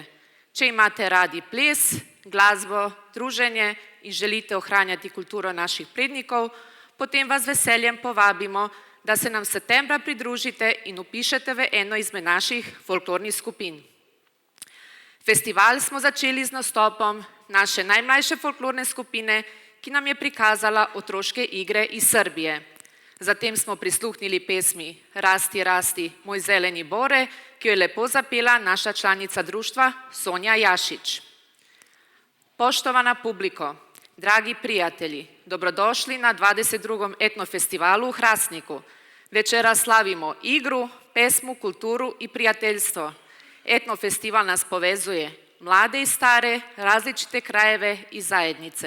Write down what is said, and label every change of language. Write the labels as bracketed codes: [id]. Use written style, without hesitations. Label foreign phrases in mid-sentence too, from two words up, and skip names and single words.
[sl] Če imate radi ples, glasbo, druženje in želite ohranjati kulturo naših prednikov, potem vas z veseljem povabimo, da se nam septembra pridružite in vpišete v eno izmed naših folklornih skupin. Festival smo začeli z nastopom naše najmlajše folklorne skupine, ki nam je prikazala otroške igre iz Srbije. Zatem smo prisluhnili pesmi Rasti, rasti, moj zeleni bore, ki jo je lepo zapela naša članica društva Sonja Jašič. [sr] Poštovana publiko, dragi prijatelji, dobrodošli na 22. etnofestivalu u Hrastniku. Večera slavimo igru, pesmu, kulturu i prijateljstvo. Etnofestival nas povezuje, mlade i stare, različite krajeve i zajednice.